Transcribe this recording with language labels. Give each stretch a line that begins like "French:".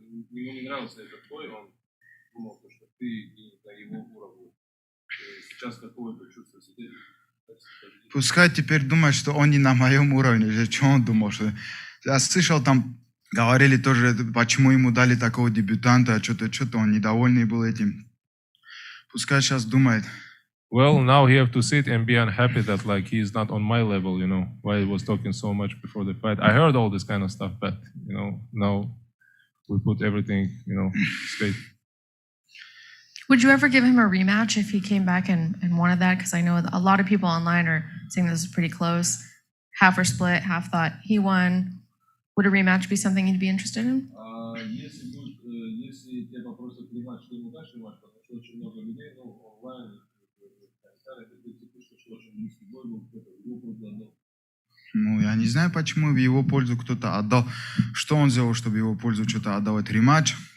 Russian: Ему не нравился этот бой, он думал, что ты не на его уровне. Сейчас какое-то чувство сидели. Пускай теперь думает, что он не на моем уровне. Что он думал? Что... Я слышал, там говорили тоже, почему ему дали такого дебютанта, что-то он недовольный был этим. Пускай сейчас думает.
English: Well, now he have to sit and be unhappy that like he's not on my level, you know, why he was talking so much before the fight. I heard all this kind of stuff, but, you know, now we put everything, you know, straight. Would you ever give him a rematch if he came back and wanted that? Because I know a lot of people online are saying this is pretty close. Half were split, half thought he won. Would a rematch be something you'd be interested in?
Russian: Если тебя попросят рематч, ты ему дашь рематч, потому что очень много людей, ну, онлайн, что очень близкий бой был, кто-то его предложил. Ну, я не знаю, почему в его пользу кто-то отдал. Что он сделал, чтобы в его пользу что-то отдавать рематч?